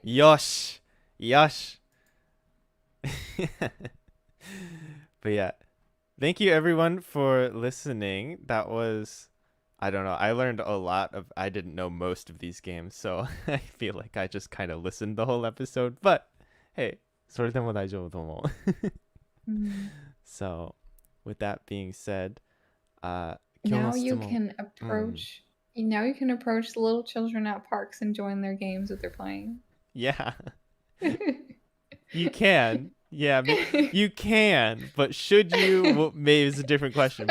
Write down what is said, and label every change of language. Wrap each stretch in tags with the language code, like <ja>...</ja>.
<ja>よしよし</ja> <en>But yeah, thank you everyone for listening. That was, I don't know, I learned a lot of, I didn't know most of these games, so I feel like I just kind of listened the whole episode. But hey,</en> <ja>それでも大丈夫と思う。</ja> <en>So, with that being said, now you can approach now you can approach the little children at parks and join their games that they're playing. Yeah. You can. Yeah, you can, but should you? Well, maybe it's a different question.</en>